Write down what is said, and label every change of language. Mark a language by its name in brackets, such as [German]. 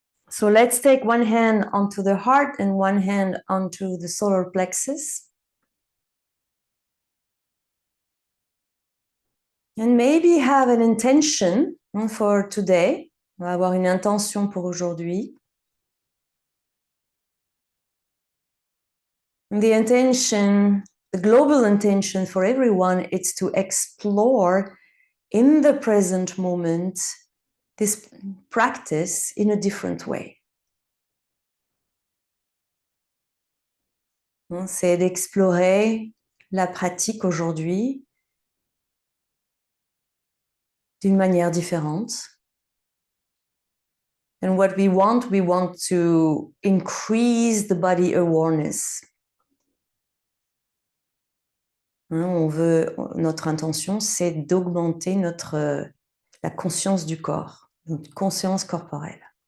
[English] So let's take one hand onto the heart and one hand onto the solar plexus. And maybe have an intention for today. [French] On va avoir une intention pour aujourd'hui. [English] And the intention, the global intention for everyone, it's to explore in the present moment this practice in a different way. [French] C'est d'explorer la pratique aujourd'hui d'une manière différente. [English] And what we want to increase the body awareness. [French] Notre intention, c'est d'augmenter la conscience du corps, notre conscience corporelle.